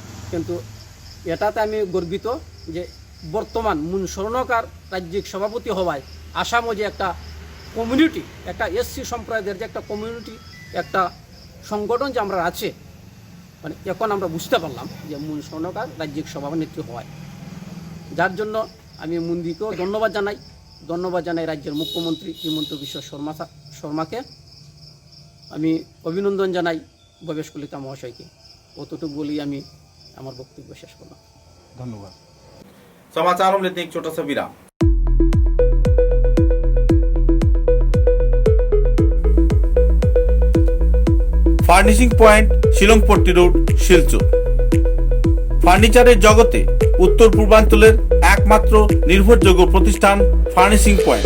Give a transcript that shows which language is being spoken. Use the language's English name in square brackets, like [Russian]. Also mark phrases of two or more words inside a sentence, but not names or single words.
[Bangla] কিন্তু এটাতে আমি গর্বিত যে বর্তমান মুন স্বর্ণকার রাজ্যিক সভাপতি হওয়ায় আসামও যে একটা কমিউনিটি, একটা এসসি সম্প্রদায়ের যে একটা কমিউনিটি, একটা সংগঠন যে আমরা আছে, মানে এখন আমরা বুঝতে পারলাম যে মুন স্বর্ণকার রাজ্যিক সভানেত্রী হওয়ায়, যার জন্য আমি মুন্দিকেও ধন্যবাদ জানাই রাজ্যের মুখ্যমন্ত্রী হিমন্ত বিশ্ব শর্মাকে আমি অভিনন্দন জানাই, ভবেশ কলিতা মহাশয়কে। অতটুকু বলেই আমি আমার বক্তব্য শেষ করলাম। ধন্যবাদ। [Hindi] समाचारों में लेते हैं एक छोटा सा विराम। [Bangla] ফার্নিশিং পয়েন্ট শিলংপট্টি রোড শিলচর। ফার্নিচারের জগতে উত্তর পূর্বাঞ্চলের একমাত্র নির্ভরযোগ্য প্রতিষ্ঠান ফার্নিশিং পয়েন্ট।